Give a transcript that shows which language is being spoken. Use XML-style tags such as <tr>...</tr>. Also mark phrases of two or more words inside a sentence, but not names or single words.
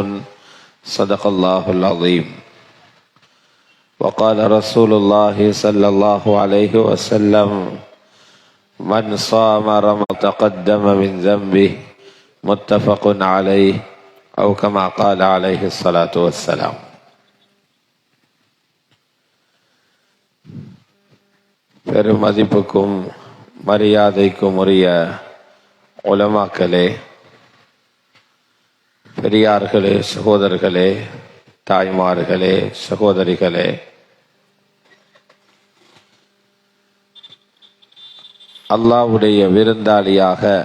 <ar>صدق الله العظيم. وقال رسول الله صلى الله عليه وسلم: من صام رمضان تقدم من ذنبه. متفق عليه أو كما قال عليه الصلاة والسلام.</ar> <ta>பெருமதிப்புக்கும் மரியாதைக்கும் உரிய உலமாக்களே, பெரியார்களே, சகோதரர்களே, தாய்மார்களே, சகோதரிகளே, அல்லாஹ்வுடைய விருந்தாளியாக</ta>